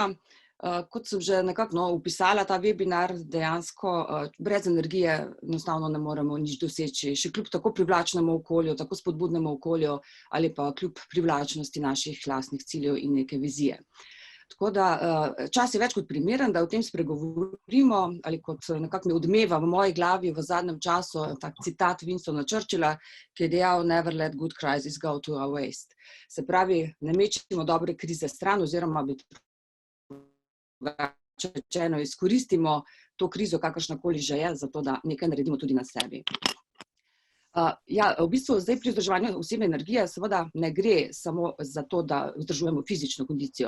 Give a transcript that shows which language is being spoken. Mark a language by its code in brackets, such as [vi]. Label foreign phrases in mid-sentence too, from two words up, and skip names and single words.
[sl] Kot sem že nekako opisala ta webinar, dejansko brez energije enostavno ne moremo nič doseči, še kljub tako privlačnemu okolju, tako spodbudnemu okolju ali pa kljub privlačnosti naših lastnih ciljev in neke vizije. Tako da čas je več kot primeren, da o tem spregovorimo, ali kot nekako mi odmeva v moji glavi v zadnjem času tak citat Winstona Churchilla, ki je dejal [en] "Never let good crisis go to our waste". [sl] Se pravi, ne mečimo dobre krize stran oziroma rečeno izkoristimo to krizo, kakršnakoli že je, zato da nekaj naredimo tudi na sebi. Ja, v bistvu zdaj pri vzdrževanju osebne energije seveda ne gre samo za to, da vzdržujemo fizično kondicijo.